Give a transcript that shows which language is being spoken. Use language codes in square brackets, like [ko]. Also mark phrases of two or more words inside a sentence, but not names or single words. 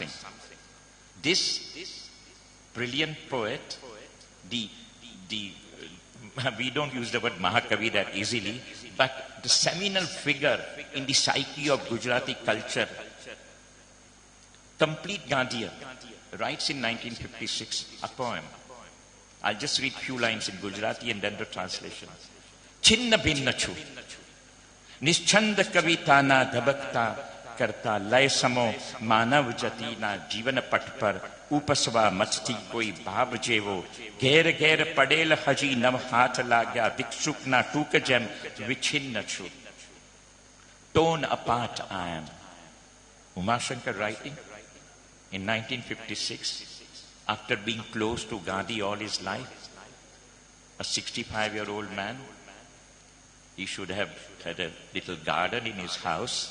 [en] This brilliant poet, we don't use the word Mahakavi that easily, but the seminal figure in the psyche of Gujarati culture, complete Gandhian, writes in 1956 a poem. I'll just read few lines in Gujarati and then the translation. [gu] છિન્ન ભિન્ન છું, નિઃસ્પંદ કવિતાના ધબકતા કરતા લય સમો માનવ જાતિ ના જીવન પટ પર ઉપસવા મથતી કોઈ ભાવ જેવો ઘેર ઘેર પડેલ હજી નવ હાથ લાગ્યા ભિક્ષુક ના ટૂક જેમ વિચ્છિન્ન છું. [en] Torn apart I am. Umashankar writing in 1956, after being close to Gandhi all his life, a 65-year-old man, he should have had a little garden in his house.